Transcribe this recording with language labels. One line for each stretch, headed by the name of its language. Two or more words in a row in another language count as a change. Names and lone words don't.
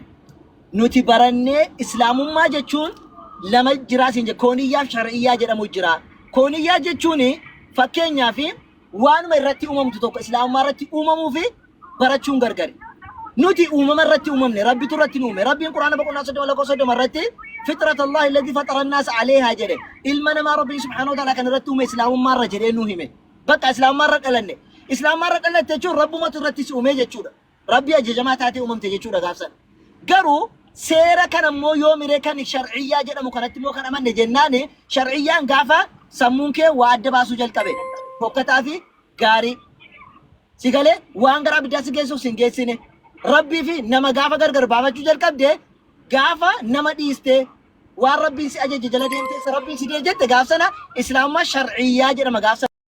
Oromo: Nuti barannee islaamummaa jechuun lama jiraa siin jedhe kooniyyaa fi shar'iyyaa jedhamu jira. Kooniyyaa jechuun fakkeenyaaf waanuma irratti uumamtu tokko islaamummaa irratti uumamuu fi barachuun gargari. Nuti uumama irratti uumamne rabbitu irratti uume rabbiin quraana boqonnaa 30 irratti
Arabic: فطرة الله التي فطر الناس عليها
Oromo: jedhe ilma namaa rabbiin
Arabic: سبحانه وتعالى
Oromo: kan irratti uume islaamummaa irra jedhee nu hime. Bakka islaamummaa irra dhalanne islaamummaa irra dhalatte jechuun rabbumatu irratti si uume jechuudha. Rabbi ajajamaa taatee uumamte jechuudha gaafsan. Garuu seera kana immoo yoo miree kan shar'iyyaa jedhamu kanatti immoo kan amanne jennaan shar'iyyaan gaafa sammuun kee waa adda baasuu jalqabe fokkataa fi gaarii si galee waan garaa biddaa si geessuuf si hin geessine rabbii fi nama gaafa gargar baafachuu jalqabde gaafa nama dhiiste waan rabbiin si ajaje jala deemteessa rabbiin si dee jette gaafsana islaamummaa shar'iyyaa jedhama gaafsana.